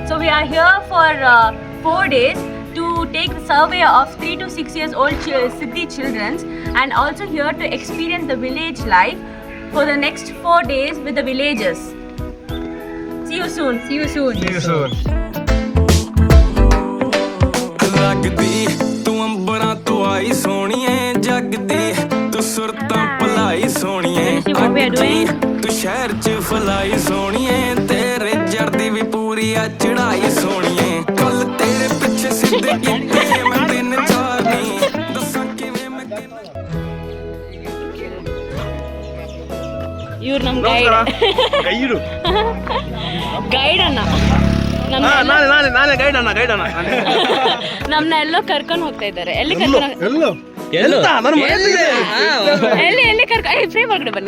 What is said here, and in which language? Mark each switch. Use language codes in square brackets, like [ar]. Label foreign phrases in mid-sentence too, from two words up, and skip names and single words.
[en] So we are here for 4 days to take the survey of 3 to 6 years old Siddhi children, and also here to experience the village life for the next 4 days with the villagers. See you soon. See you soon. See you soon. [pa] ਲੱਗਦੀ ਤੂੰ ਅੰਬਰਾਂ ਤੋਂ ਆਈ ਸੋਹਣੀਏ ਜਗਦੀ ਤੂੰ ਸੁਰਤਾਂ ਭਲਾਈ ਸੋਹਣੀਏ ਤੂੰ ਸ਼ਹਿਰ ਚ ਫਲਾਈ ਸੋਹਣੀਏ ਤੇਰੇ ਜੜਦੀ ਵੀ ਪੂਰੀ ਆ ਚੜਾਈ ਸੋਹਣੀਏ ਕੱਲ ਤੇਰੇ ਪਿੱਛੇ ਸਿੱਧੇ ਕੀਤੇ ਮੈਂ ਤਿੰਨ ਚਾਰ ਨਹੀਂ ਦੱਸਾਂ ਕਿਵੇਂ ਮੈਂ [kn] ಇವ್ರು ನಮ್ಮ ಗೈಡ್ ಗೈಡ್ ಅಣ್ಣ ನಾನೇ ಗೈಡ್ ಅಣ್ಣ ನಮ್ನ ಎಲ್ಲೋ ಕರ್ಕೊಂಡು ಹೋಗ್ತಾ ಇದ್ದಾರೆ. ಎಲ್ಲಿ ಕರ್ಕೊಂಡು ಎಲ್ಲಿ ಫ್ರೀ ಒಳಗಡೆ ಬನ್ನಿ.